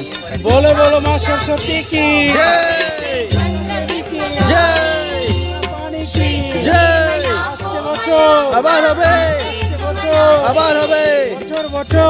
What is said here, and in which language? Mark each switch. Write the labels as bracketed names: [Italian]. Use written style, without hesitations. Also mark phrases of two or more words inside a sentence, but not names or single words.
[Hindi] बोलो बोलो माँ सरस्वती की जय जय पानी की जय [Bangla] আসছে বছর আবার হবে আসছে বছর আবার হবে বছর বছর